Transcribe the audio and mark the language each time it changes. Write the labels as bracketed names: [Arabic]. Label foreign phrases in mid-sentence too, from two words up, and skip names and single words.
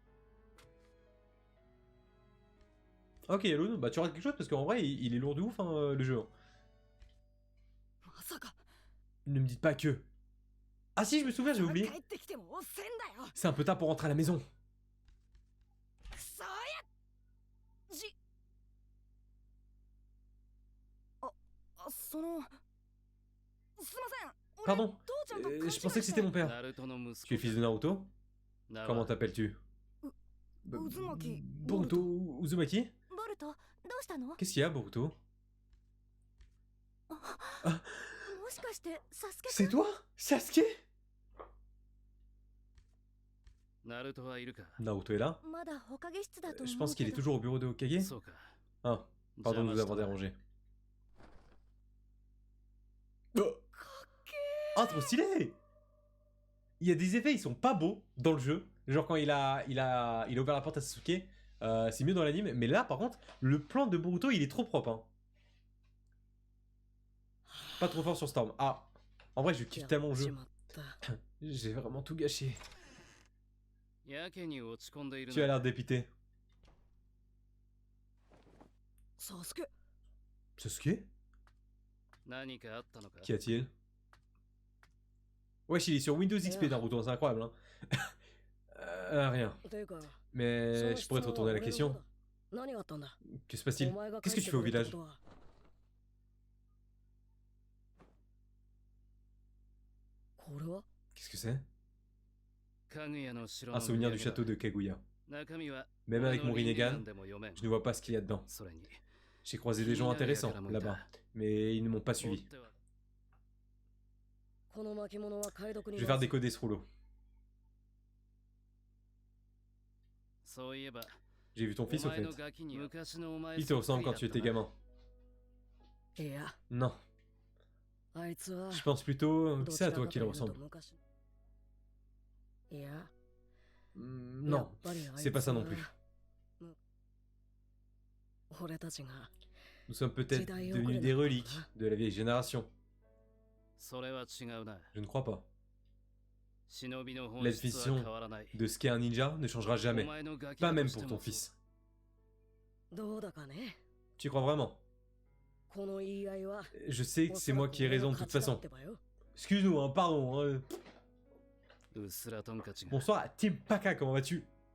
[French] Ok, Yalun, bah tu rates quelque chose parce qu'en vrai, il est lourd de ouf, hein, le jeu. Ne me dites pas que... Ah si, je me souviens, j'ai oublié. C'est un peu tard pour rentrer à la maison. [Japanese] そのすいません俺 [French] Pardon, [Japanese] 父ちゃんと勘違い [French] je [Japanese] して [French] pensais que c'était mon père. [Japanese] ナルトの息 [French] Tu es [Japanese] 子 [French] fils de Naruto? [Japanese] だ [French] Comment t'appelles-tu? Uzumaki Boruto Uzumaki? [Japanese] ボルトどうしたの [French] Qu'est-ce qu'il y a, Boruto? [Japanese] もしかしてサスケ [French] C'est toi? Sasuke? [Japanese] ナルトはいるか [French] Naruto est là? [Japanese] まだほかげ室だと [French] Je [Japanese] 思 [French] pense [Japanese] うけ [French] qu'il est [Japanese] ど [French] toujours au bureau de Hokage. [Japanese] そうか [French] Ah, pardon de vous avoir dérangé. Oh. Ah, trop stylé! Il y a des effets, ils sont pas beaux dans le jeu. Genre quand il a ouvert la porte à Sasuke, c'est mieux dans l'anime. Mais là, par contre, le plan de Boruto, il est trop propre. Hein. Pas trop fort sur Storm. Ah, en vrai, je kiffe tellement le [Japanese] し [French] jeu. [Japanese] まった [French] J'ai vraiment tout gâché. [Japanese] やけに落ち込んでいる [French] Tu as l'air dépité. [Japanese] サスケ [French] Sasuke? [Japanese] 何かあったのか [French] Qu'y a-t-il? Wesh, il est sur Windows XP Naruto, c'est incroyable. Hein. Rien. [Japanese] ていうか [French] Mais je pourrais te retourner la question. [Japanese] 何があったんだ [French] Que se passe-t-il? [Japanese] お前が [French] Qu'est-ce que tu fais au [Japanese] 帰ってくるっ [French] village? [Japanese] てことはこれは [French] Qu'est-ce que c'est? [Japanese] かぐやの城 [French] Un [Japanese] の [French] souvenir du [Japanese] 土産 [French] château de Kaguya. [Japanese] だ中身は [French] Même avec mon [Japanese] 俺のリン [French] Rinnegan, [Japanese] ガンでも読めん [French] je ne vois pas ce qu'il y a dedans. [Japanese] それに [French] J'ai croisé des gens intéressants là-bas, mais ils ne m'ont pas [Japanese] 追っ [French] suivi. [Japanese] てはこの巻物は解読に [French] Je vais faire décoder ce rouleau. [Japanese] そういえば [French] J'ai vu ton [Japanese] お [French] fils au [Japanese] 前 [French] fait. [Japanese] のガキに昔のお前 [French] Il te ressemble quand tu étais gamin. [Japanese] いや [French] Non, [Japanese] あいつは [French] je pense plutôt que [Japanese] ど [French] c'est [Japanese] ち [French] à [Japanese] ら [French] toi [Japanese] かと [French] qu'il [Japanese] いうと [French] ressemble. [Japanese] 昔いや [French] Non, [Japanese] やっぱりあいつは [French] c'est pas ça non plus. [Japanese] 俺たちが [French] Nous sommes peut-être devenus des reliques de la vieille génération. [Japanese] それは違うな [French] Je ne crois pas. [Japanese] 忍びの本 [French] La [Japanese] 質は [French] définition [Japanese] 変わらない [French] de ce qu'est un ninja ne changera [Japanese] お [French] jamais. [Japanese] 前のガキ [French] Pas [Japanese] だと [French] même [Japanese] して [French] pour [Japanese] も [French] ton fils. [Japanese] どうだかね [French] Tu y crois vraiment? [Japanese] この言い合いは [French] Je sais que c'est moi qui ai raison de toute [Japanese] おそらく俺の勝ちだ [French] façon. [Japanese] ってばよ [French] Excuse-nous, hein, pardon. Hein. [Japanese] うっすらトンカチが [French] Bonsoir, Team Paka, comment vas-tu?